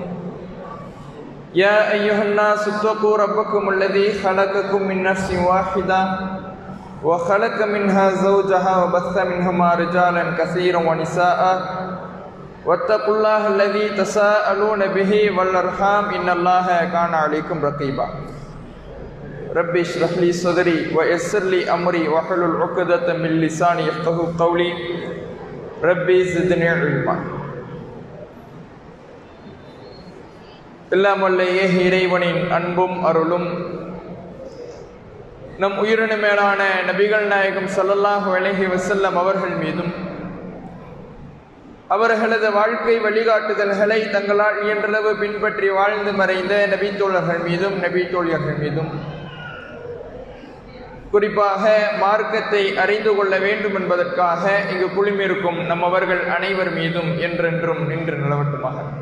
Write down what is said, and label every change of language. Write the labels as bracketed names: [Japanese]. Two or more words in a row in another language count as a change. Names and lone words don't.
[Arabic] يا أيها الناس اتقوا ربكم الذي خلقكم من نفس واحدة وخلق منها زوجها وبث منهما رجالا كثيرا ونساء واتقوا الله الذي تساءلون به والأرحام إن الله كان عليكم رقيبا. ربي اشرح لي صدري ويسر لي أمري واحلل عقدة من لساني يفقهوا قولي. ربي زدني علما. [Tamil] எல்லாம் வல்ல ஏக இறைவனின் அன்பும் அருளும் நம் உயிரின மேலான நபிகள் நாயகம் [Arabic] صلى الله عليه وسلم [Tamil] அவர்கள் மீதும் அவர்களது வாழ்க்கை வழிகாட்டுதல்களை தங்களால் இயன்றளவு பின்பற்றி வாழ்ந்து மறைந்த நபித்தோழர்கள் மீதும் நபித்தோழியர்கள் மீதும் குறிப்பாக மார்க்கத்தை அறிந்து கொள்ள வேண்டும் என்பதற்காக இங்கு குழுமிருக்கும் நம்மவர்கள் அனைவர் மீதும் என்றென்றும் நின்று நிலவட்டுமாக.